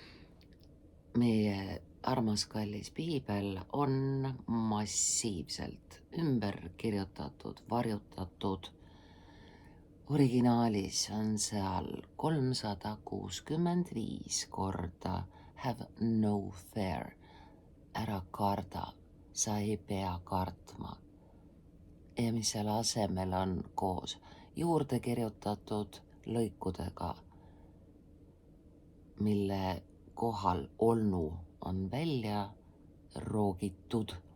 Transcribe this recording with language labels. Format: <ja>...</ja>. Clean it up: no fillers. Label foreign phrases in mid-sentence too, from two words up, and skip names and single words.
<et>Meie armas kallis piibel on massiivselt ümber kirjutatud, varjutatud. Originaalis on seal 365 korda</et> <en>have no fear,</en> <et>ära karda, sa ei pea kartma. Ja mis selle asemel on koos juurde kirjutatud lõikudega, mille kohal olnu on välja roogitud.</et>